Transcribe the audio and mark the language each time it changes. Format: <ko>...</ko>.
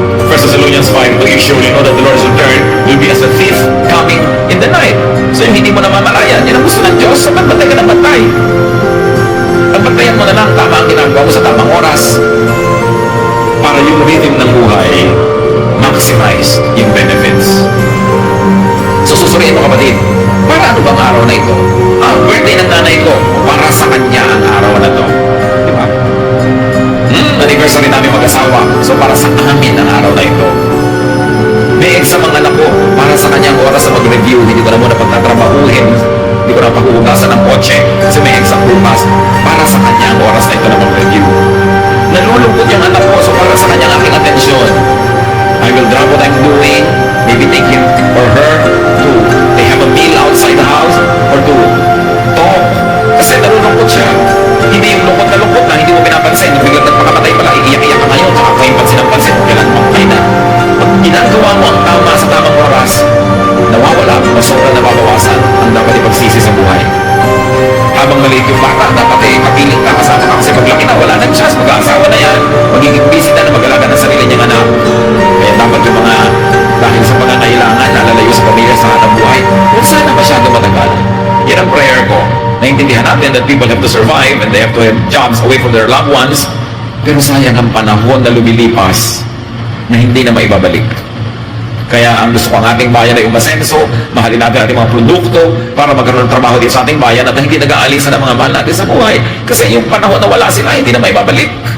<en>1 Thessalonians 5, you surely know that the Lord's return will be as a thief coming in the night.</en> <tl>So yung hindi mo namamalayan, yan ang gusto ng Diyos, so bantay ka ng bantay. Pagbantayan mo na lang tama ang ginagawa mo sa tamang oras para yung rhythm ng buhay maximize yung benefits. So susuriin mo kapatid, para ano bang araw na ito? Birthday ng nanay ko, para sa kanya ang araw na to. Di ba? Anniversary namin mag-asawa, so para sa amin ang araw na ito. May exam ang anak ko, para sa kanyang oras na mag-review, hindi ko na muna pagtatrabahuhin, hindi ko na paghuhugasan ng kotse kasi may exam bukas, para sa kanyang oras na ito na mag-review. Nalulungkot yung anak ko, so para sa kanyang aking atensyon.</tl> <en>I will drop what I'm doing, maybe take him or her to they have a meal outside the house or to talk.</en> <tl>Kasi nalulungkot siya. Hindi yung lungkot na lungkot na hindi mo pinapansin. Yung biglang nagpakamatay pala, iiyak-iyak ka ngayon, saka kayo pansin ang pansin, kailan mamatay na. Pag ginagawa mo ang tama sa tamang oras, nawawala o sobrang nababawasan ang dapat ipagsisi sa buhay. Habang maliit yung bata, dapat kapiling ka kasama ka kasi paglaki na wala nang chance, mag-aasawa na yan, magiging busy na mag-alaga ng sarili niyang anak. Kaya dapat yung mga dahil sa pangangailangan, nalalayo sa pamilya sa hanap buhay, huwag sana masyado matagal. Yan ang prayer ko. Naintindihan natin</tl> <en>that people have to survive and they have to have jobs away from their loved ones.</en> <tl>Pero sayang ang panahon na lumilipas na hindi na maibabalik. Kaya ang gusto ko ang ating bayan ay umasenso, mahalin natin ating mga produkto para magkaroon ng trabaho dito sa ating bayan at hindi nag-aalisan ang mga mahal natin sa buhay. Kasi yung panahon na wala sila, hindi na maibabalik.</tl>